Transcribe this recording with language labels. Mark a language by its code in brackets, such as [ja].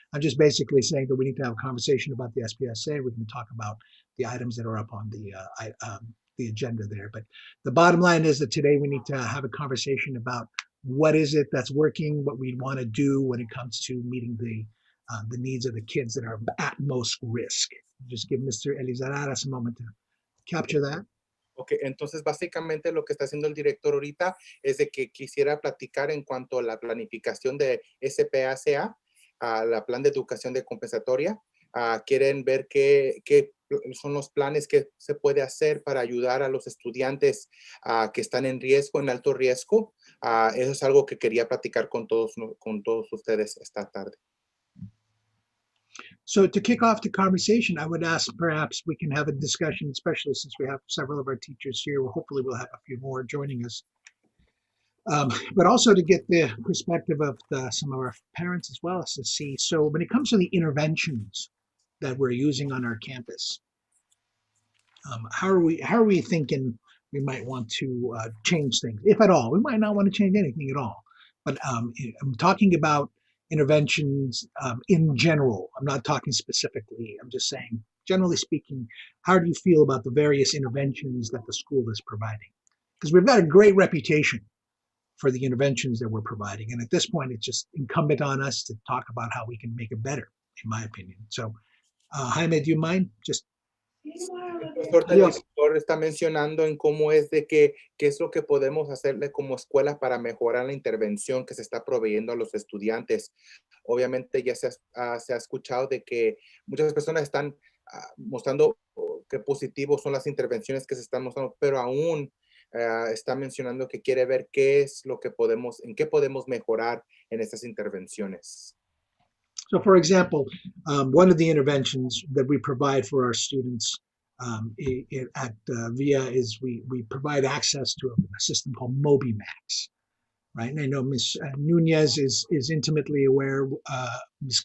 [en] I'm just basically saying that we need to have a conversation about the SPSA. We can talk about the items that are up on the agenda there. But the bottom line is that today we need to have a conversation about what is it that's working, what we want to do when it comes to meeting the the needs of the kids that are at most risk. Just give Mr. Elizararas a moment to capture that. [es] Ok, entonces básicamente lo que está haciendo el director ahorita es de que quisiera platicar en cuanto a la planificación de SPACA, a la plan de educación de compensatoria. Quieren ver qué son los planes que se puede hacer para ayudar a los estudiantes que están en riesgo, en alto riesgo. Eso es algo que quería platicar con todos ustedes esta tarde. [en] So to kick off the conversation, I would ask perhaps we can have a discussion, especially since we have several of our teachers here. Well, hopefully we'll have a few more joining us. But also to get the perspective of some of our parents as well as to see. So when it comes to the interventions that we're using on our campus, how are we thinking we might want to change things, if at all? We might not want to change anything at all. But I'm talking about interventions in general. I'm not talking specifically. I'm just saying, generally speaking, how do you feel about the various interventions that the school is providing? Because we've got a great reputation for the interventions that we're providing. And at this point, it's just incumbent on us to talk about how we can make it better, in my opinion. So, Jaime, do you mind? Just [es] El director está mencionando en cómo es de qué es lo que podemos hacerle como escuela para mejorar la intervención que se está proveyendo a los estudiantes. Obviamente ya se ha escuchado de que muchas personas están mostrando qué positivos son las intervenciones que se están mostrando, pero aún está mencionando que quiere ver qué es lo que en qué podemos mejorar en estas intervenciones. [en] So, for example, one of the interventions that we provide for our students at VIA is we provide access to a system called MobiMax, right? And I know Ms. Nunez is intimately aware. Ms.